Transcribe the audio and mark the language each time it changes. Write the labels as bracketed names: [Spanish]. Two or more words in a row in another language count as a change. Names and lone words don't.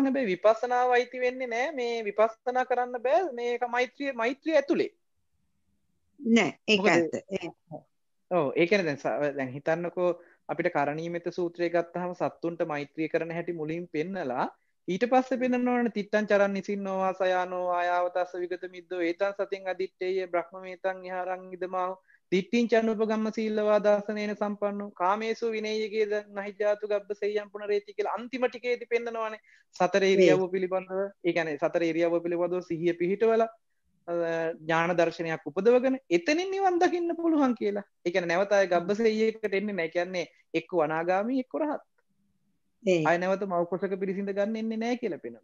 [Sinhala] හැබැයි විපස්සනාව අයිති වෙන්නේ නැහැ. මේ විපස්සනා කරන්න බෑ මේක මෛත්‍රිය ඇතුලේ. නෑ ඒක ඇත්ත. ඔව් ඒ කියන්නේ දැන් හිතන්නකෝ අපිට කරණීයමෙත සූත්‍රය ගත්තාම සත්තුන්ට මෛත්‍රී කරන හැටි මුලින් පෙන්නලා ඊට පස්සේ පෙන්නනවනේ [Pali] තිත්තං චරන් නිසින්නෝ වාසයානෝ ආයාවතස්ස විගත මිද්දෝ ඒතං සතින් අදිත්තේය බ්‍රහ්මමේතං ඉහාරං ඉදමාහු තිට්ඨිං චනුපගම්ම සීලවා දාසනේන සම්පන්නෝ කාමේසු විනේයගේ නහිජාතු ගබ්බසෙය්‍යම් පුනරේති [Sinhala] කියලා අන්තිම ටිකේදී පෙන්නනවනේ සතර ඉරියව්ව පිළිබඳව ඒ කියන්නේ සතර ඉරියව්ව පිළිබඳව සිහිය පිහිටවලා ඥාන දර්ශනයක් උපදවගෙන එතනින් නිවන් දකින්න පුළුවන් කියලා. ඒ කියන්නේ නැවත ආය ගබ්බසෙය්‍යයකට එන්නේ නැහැ. කියන්නේ එක්ක අනාගාමී එක්ක රහත්. ආය නැවත මව් කුසක පිරිසිඳ ගන්න එන්නේ නැහැ කියලා පෙන්වනවා.